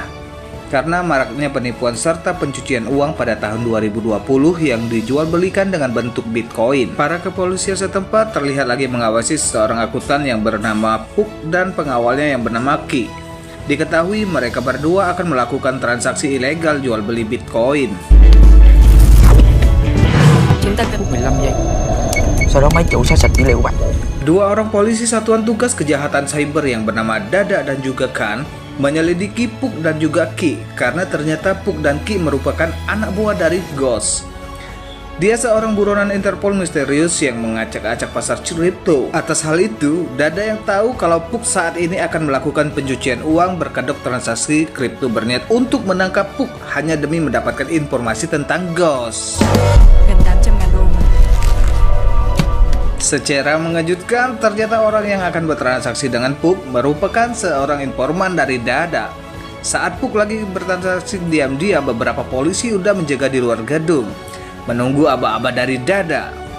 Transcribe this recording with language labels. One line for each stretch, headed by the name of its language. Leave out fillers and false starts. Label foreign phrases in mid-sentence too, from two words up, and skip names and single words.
Indonesian: Karena maraknya penipuan serta pencucian uang pada tahun 2020 yang dijual belikan dengan bentuk Bitcoin, para kepolisian setempat terlihat lagi mengawasi seorang akuntan yang bernama Puk dan pengawalnya yang bernama Ki. Diketahui mereka berdua akan melakukan transaksi ilegal jual beli Bitcoin.
Vietnamese: Chúng ta cần 15 giây. Sau đó máy chủ sẽ sạch dữ liệu của bạn.
Indonesian: Dua orang polisi satuan tugas kejahatan cyber yang bernama Dada dan juga Kan menyelidiki Puk dan juga Ki karena ternyata Puk dan Ki merupakan anak buah dari Ghost. Dia seorang buronan Interpol misterius yang mengacak-acak pasar kripto. Atas hal itu, Dada yang tahu kalau Puk saat ini akan melakukan pencucian uang berkedok transaksi kripto berniat untuk menangkap Puk hanya demi mendapatkan informasi tentang Ghost.
Vietnamese: Gần 800.000 đô mà.
Indonesian: Secara mengejutkan, ternyata orang yang akan bertransaksi dengan Puk merupakan seorang informan dari Dada. Saat Puk lagi bertransaksi diam-diam, beberapa polisi udah menjaga di luar gedung, menunggu aba-aba dari Dada.